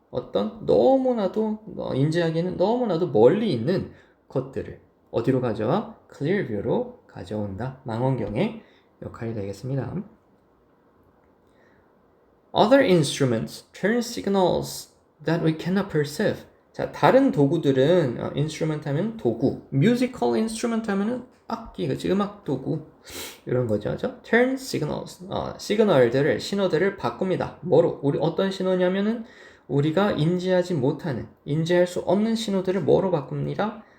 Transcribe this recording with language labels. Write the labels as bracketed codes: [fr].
[ko] 어떤 너무나도 인지하기에는 너무나도 멀리 있는 것들을 어디로 가져와? clear view로 가져온다. 망원경의 역할이 되겠습니다. [en] Other instruments turn signals that we cannot perceive. [ko] 자, 다른 도구들은 instrument 하면 도구, musical instrument 하면은 악기, 그치? 음악 도구 이런 거죠, 그죠? Turn signals, 시그널들을 신호들을 바꿉니다. 뭐로? 우리 어떤 신호냐면은 우리가 인지하지 못하는, 인지할 수 없는 신호들을 뭐로 바꿉니다?